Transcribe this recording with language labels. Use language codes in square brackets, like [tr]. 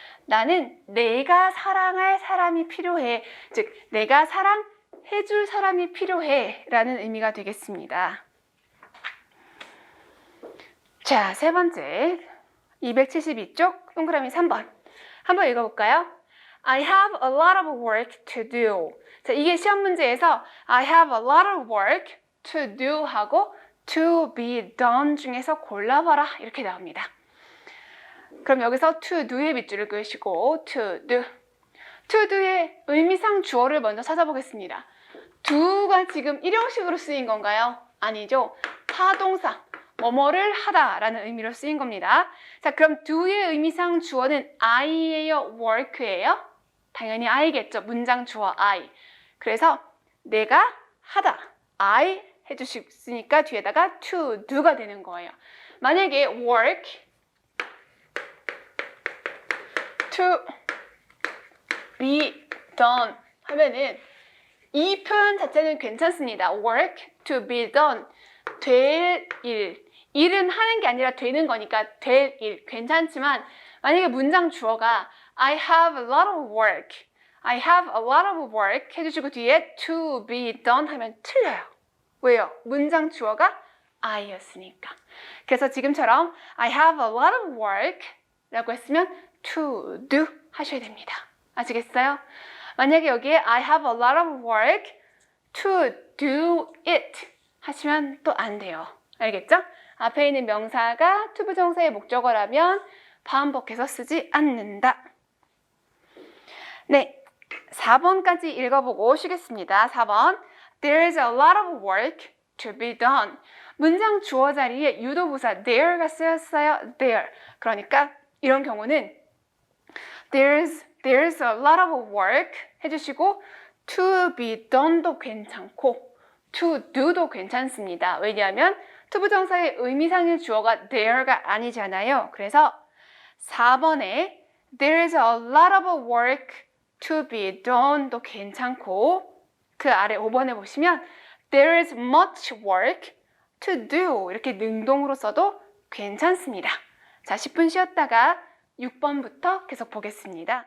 [ko] 나는 내가 사랑할 사람이 필요해. 즉 내가 사랑해줄 사람이 필요해 라는 의미가 되겠습니다. 자, 세 번째 272쪽 동그라미 3번 한번 읽어볼까요? [en] I have a lot of work to do. [ko] 자, 이게 시험 문제에서 [en] I have a lot of work to do [ko] 하고 [en] to be done [ko] 중에서 골라봐라 이렇게 나옵니다. 그럼 여기서 [en] to do [ko] 의 밑줄을 그으시고 to do. to do의 의미상 주어를 먼저 찾아보겠습니다. do가 지금 일형식으로 쓰인 건가요? 아니죠. 타동사. 뭐뭐를 하다라는 의미로 쓰인 겁니다. 자, 그럼 do의 의미상 주어는 I예요? work예요? 당연히 I겠죠. 문장 주어 I. 그래서 내가 하다. I 해주셨으니까 뒤에다가 [en] to do [ko] 가 되는 거예요. 만약에 [en] work to be done [ko] 하면은 이 표현 자체는 괜찮습니다. [en] work to be done. [ko] 될 일. 일은 하는 게 아니라 되는 거니까 될 일. 괜찮지만 만약에 문장 주어가 [en] I have a lot of work. I have a lot of work [ko] 해주시고 뒤에 [en] to be done [ko] 하면 틀려요. 왜요? 문장 주어가 I였으니까. 그래서 지금처럼 [en] I have a lot of work [ko] 라고 했으면 [en] to do [ko] 하셔야 됩니다. 아시겠어요? 만약에 여기에 [en] I have a lot of work to do it [ko] 하시면 또 안 돼요. 알겠죠? 앞에 있는 명사가 to 부정사의 목적어라면 반복해서 쓰지 않는다. 네, 4번까지 읽어보고 쉬겠습니다. [en] 4번 There's a lot of work to be done. [ko] 문장 주어 자리에 유도부사 there가 쓰였어요. there. 그러니까 이런 경우는 [en] There's a lot of work [ko] 해주시고 [en] to be done [ko] 도 괜찮고 [en] to do [ko] 도 괜찮습니다. 왜냐하면 to 부정사의 의미상의 주어가 there가 아니잖아요. 그래서 4번에 [en] There's a lot of work to be done [ko] 도 괜찮고 그 아래 5번에 보시면 [en] There is much work to do [ko] 이렇게 능동으로 써도 괜찮습니다. 자, 10분 쉬었다가 6번부터 계속 보겠습니다.